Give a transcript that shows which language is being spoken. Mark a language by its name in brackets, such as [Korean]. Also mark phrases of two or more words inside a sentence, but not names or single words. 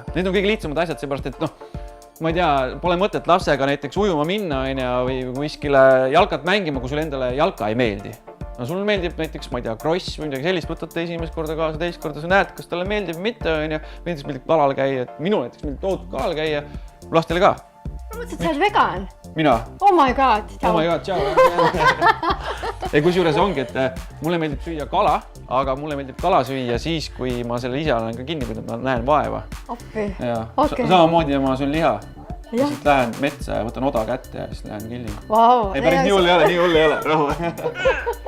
[Estonian] Need on kõige lihtsamad asjad, seepärast, et ma ei tea, pole mõtet lapsega näiteks ujuma minna või kuskile jalkat mängima, kui sulle endale jalka ei meeldi. No sul meeldib näiteks, ma ei tea, kross või midagi sellist, võtate esimest korda kaasa, teist korda, sa näed, kas talle meeldib või mitte, näiteks meeldib kalal käia, minu näiteks meeldib tohutult kalal käia, lastele ka. Ma mõtlesin, et sa oled vegan. Mina? [English] Oh my god, tšau. Oh my god, [Estonian] tšau. Ja kusjuures ongi, et mulle meeldib süüa kala, aga mulle meeldib kala süüa siis, kui ma selle ise olen ka kinni pidanud, ma näen vaeva. Appi. Samamoodi ma söön liha. Ja siis lähen metsa ja võtan oda kätte ja siis lähen killima. Wow. Ei, päris nii hull ei ole, rahu.